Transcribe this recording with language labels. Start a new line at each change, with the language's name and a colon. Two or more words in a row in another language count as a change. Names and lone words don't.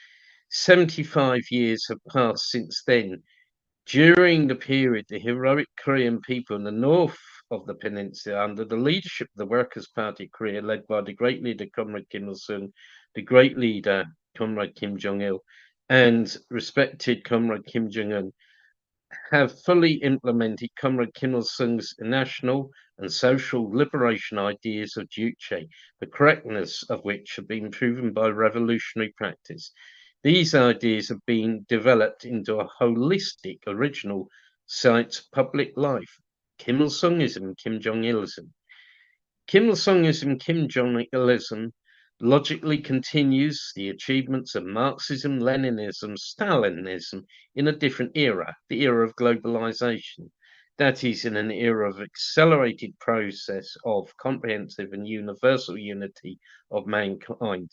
English: 75 years have passed since then. During the period, the heroic Korean people in the north of the peninsula, under the leadership of the Workers' Party of Korea, led by the great leader Comrade Kim Il-sung, the great leader Comrade Kim Jong-il, and respected Comrade Kim Jong-un, have fully implemented Comrade Kim Il-sung's national and social liberation ideas of Juche, the correctness of which have been proven by revolutionary practice. These ideas have been developed into a holistic, original science public life, Kim Il-sungism, Kim Jong-ilism. Kim Il-sungism, Kim Jong-ilism logically continues the achievements of Marxism, Leninism, Stalinism in a different era, the era of globalization. That is, in an era of accelerated process of comprehensive and universal unity of mankind.